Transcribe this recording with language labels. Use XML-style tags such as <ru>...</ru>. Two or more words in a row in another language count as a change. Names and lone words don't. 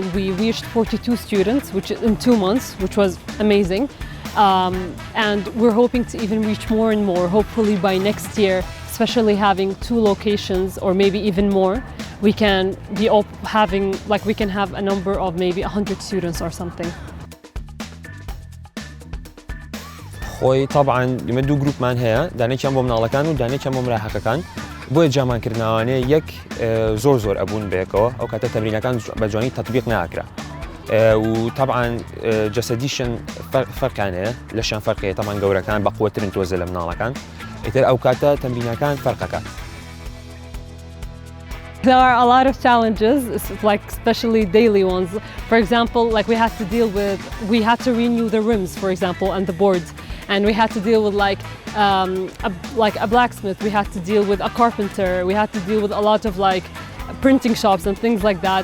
<en>We reached 42 students which in 2 months, which was amazing. And we're hoping to even reach more and more, hopefully by next year, especially having 2 locations or maybe even more. We can be having, like we can have a number of maybe 100 students or something.</en> <ckb>خۆی طبعاً لمە دوو گروپمان هەیە، دانێکیان بۆ مناڵەکان و دانێکیان بۆ مراهقەکان. بۆیە جامانکردنەوەیە یەک زۆر ئەبوون بەیەکەوە، ئەو کاتە تەمرینەکان بە جوانی تەطبیق ناکرا. و طبعاً جەسەدیشن فەرقیان هەیە، لەشیان فەرقەیە، طبعاً گەورەکان بەقووەترن تۆزە لە مناڵەکان. ئیتر ئەو کاتە تەمرینەکان فەرقەکات.</ckb> <en>There are a lot of challenges, like especially daily ones. For example, like we had to renew the rims, for example, and the boards. And we had to deal with like a blacksmith, we had to deal with a carpenter, we had to deal with a lot of like printing shops and things like that.</en>